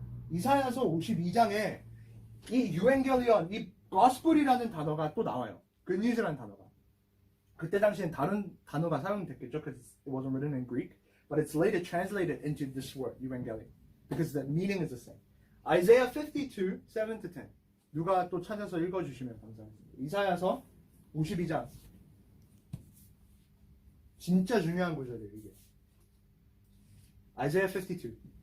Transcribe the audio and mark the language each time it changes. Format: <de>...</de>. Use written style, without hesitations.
<ko>이사야서 52장에 이 유엔겔리온, 이 gospel이라는 단어가 또 나와요. good news라는 단어가. 그때 당시엔 다른 단어가 사용됐겠죠.</ko> <en>Because it wasn't written in Greek. But it's later translated into this word, evangelion. Because the meaning is the same. Isaiah 52, 7-10.</en> <ko>누가 또 찾아서 읽어주시면 감사하겠습니다. 이사야서 52장. 진짜 중요한 구절이에요, 이게.</ko> <en>Isaiah 52.</en>